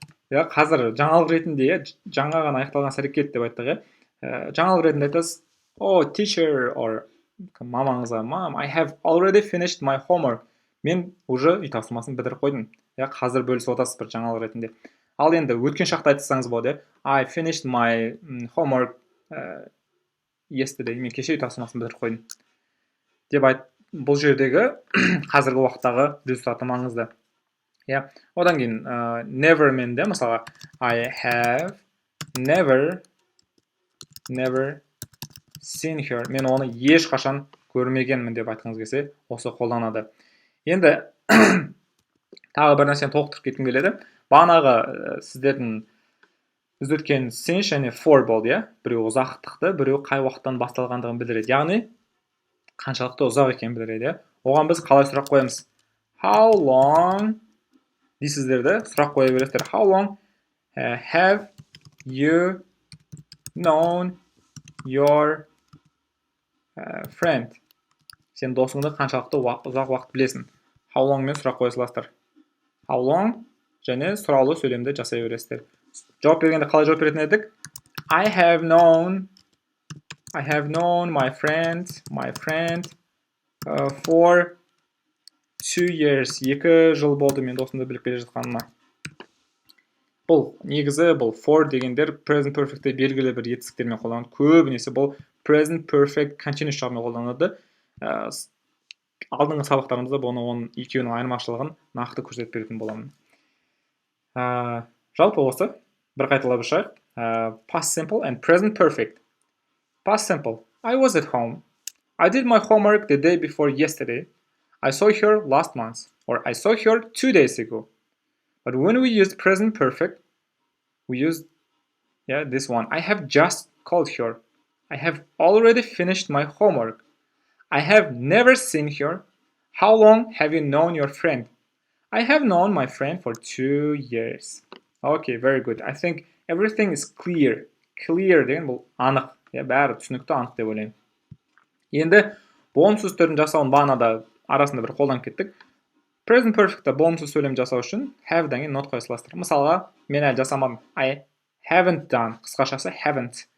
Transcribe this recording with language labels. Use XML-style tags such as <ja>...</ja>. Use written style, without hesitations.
<kk>Я қазір жаңалық ретінде, жаңа ғана аяқталған іс-әрекет деп айттық. Жаңалық ретінде айтасыз,</kk> <en>oh, teacher, or мамаңызға, mom, I have already finished my homework.</en> <kk>Мен</kk> <ru>уже</ru> <kk>үй тапсырмасын бітіріп қойдым. Қазір бөлісіп отырсыз бір жаңалық ретінде. Ал енді өткен шақта айтсаңыз болады,</kk> <en>I finished my homework yesterday.</en> <kk>Мен кеше үй тапсырмасын бітіріп қойдым. Деп бұл жердегі қазіргі уақыттағы результаты маңызды. Одан кейін never менде, мысалға,</kk> <en>I have never seen her.</en> <kk>Мен оны ешқашан көрмегенмін деп айтқыңыз келсе, осы қолданады. Енді тағы бір нәрсені толықтырып кеткім келеді. Бағанағы сіздердің біз өткен since және for болды, біреу ұзақтықты, біреу қай уақыттан басталғандығын білдіреді. Яғни қаншалықты ұзақ екенін білдіреді. Оған біз қалай сұрақ қоямыз? How long дейсіздерді сұрақ қоя бересіздер.</kk> <en>How long have you known your friend?</en> <kk>Сен досыңды қаншалықты ұзақ уақыт білесің?</kk> <en>How long</en> <kk>мен сұрақ қоя саласыздар. How long және сұраулы сөйлемді жасай бересіздер. Жауап бергенде қалай жауап беретін едік?</kk> <en>I have known my friend for 2 years.</en> <kk>2 жыл болды мен досымды біліп келе жатқаныма. Бұл негізі, бұл for дегендер present perfect'те белгілі бір етістіктермен қолданады. Көбінесе бұл present perfect continuous жағымен қолданады. Алдыңғы сабақтарымызда оның екеуінің айырмашылығын нақты көрсетіп беретін боламын. Жалпы осы бір қайталап шығайық.</kk> <en>Past simple and present perfect. Past simple. I was at home. I did my homework the day before yesterday. I saw her last month. Or I saw her 2 days ago. But when we used present perfect, we used this one. I have just called her. I have already finished my homework. I have never seen her. How long have you known your friend? I have known my friend for 2 years. Okay, very good. I think everything is clear.</en> <kk>Clear деген бұл анық. Бәрі түсінікті, анық деп ойлаймын. Енді болымсыз түрін жасауын бағанада арасында бір қолданып кеттік. Present perfect'та болымсыз сөйлем жасау үшін have-дан кейін not қоя саласыздар. Мысалға, мен әлі жасамадым.</kk> <en>I haven't done.</en> <kk>Қысқашасы haven't.</kk>